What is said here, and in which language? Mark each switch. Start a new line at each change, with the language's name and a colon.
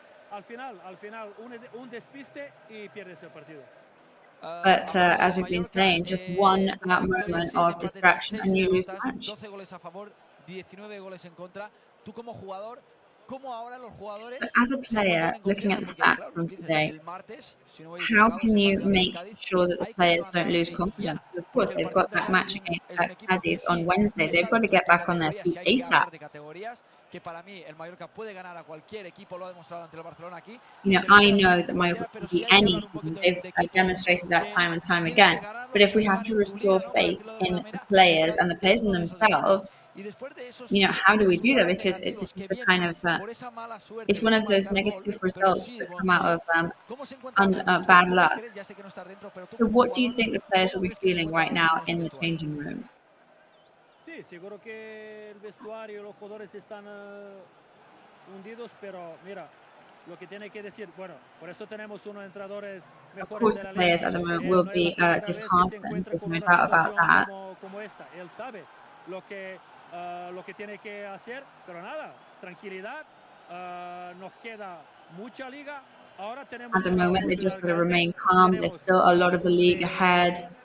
Spanish: Al final, un despiste y pierdes el partido.
English: But as we've been saying, just one moment of distraction and you lose the match.
Spanish: 12 goles a favor, 19 goles en contra. Tú como jugador, ¿cómo ahora los jugadores?
English: But as a player, looking at the stats from today, how can you make sure that the players don't lose confidence? Of course, they've got that match against Cadiz on Wednesday. They've got to get back on their feet ASAP.
Spanish: Que para mí el Mallorca puede ganar a cualquier equipo, lo ha demostrado ante el Barcelona aquí.
English: I know that Mallorca can beat any team. They've demonstrated that time and time again. But if we have to restore faith in the players and the players in themselves, how do we do that? Because this is the kind of it's one of those negative results that come out of bad luck. So what do you think the players will be feeling right now in the changing rooms?
Spanish: Sí, seguro que el vestuario y los jugadores están hundidos, pero mira, lo que tiene que decir, bueno, por eso tenemos unos entrenadores mejores de la liga.
English: Of course, the players at the moment will be disheartened. There's no doubt about that.
Spanish: Como esta, él sabe lo que tiene que hacer, pero nada, tranquilidad, nos queda mucha liga. Ahora tenemos
English: at the moment, they just got to remain calm. There's still a lot of the league ahead.